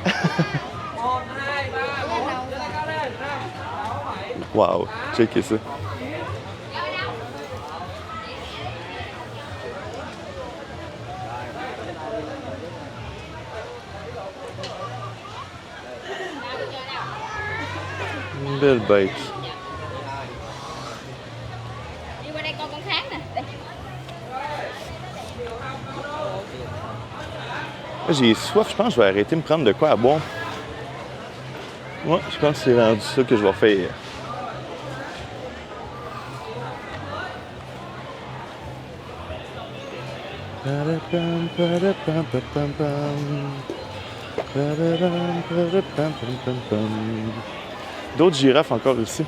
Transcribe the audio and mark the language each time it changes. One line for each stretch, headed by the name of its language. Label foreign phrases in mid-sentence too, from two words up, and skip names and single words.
French: Wow, checkez ça. Une belle bête.
Vietnamese: Đi qua đây coi con khác nè. Đây.
French: J'ai soif, je pense que je vais arrêter de me prendre de quoi à boire. Ouais, je pense que c'est rendu ça que je vais faire. D'autres girafes encore ici.